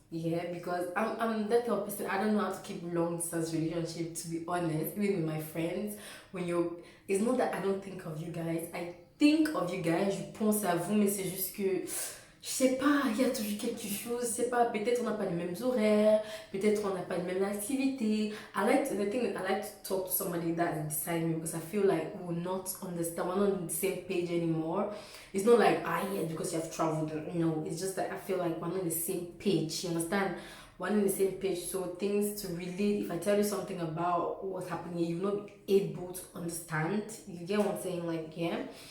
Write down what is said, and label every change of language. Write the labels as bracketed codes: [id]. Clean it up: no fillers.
[en] Yeah, because I'm that type of person. I don't know how to keep long distance relationship, to be honest. Even with my friends, it's not that I don't think of you guys. I think of you guys. [fr] Je pense à vous, mais c'est juste que je sais pas, il y a toujours quelque chose, je sais pas, peut-être on n'a pas les mêmes horaires, peut-être on n'a pas les mêmes activités. [en] The thing is, I like to talk to somebody that's beside me because I feel like we're not on the same page anymore. It's not like, yeah, because you have traveled, it's just that I feel like we're not on the same page, you understand? We're on the same page, so things to relate, if I tell you something about what's happening, you're not able to understand, you get what I'm saying, like, yeah?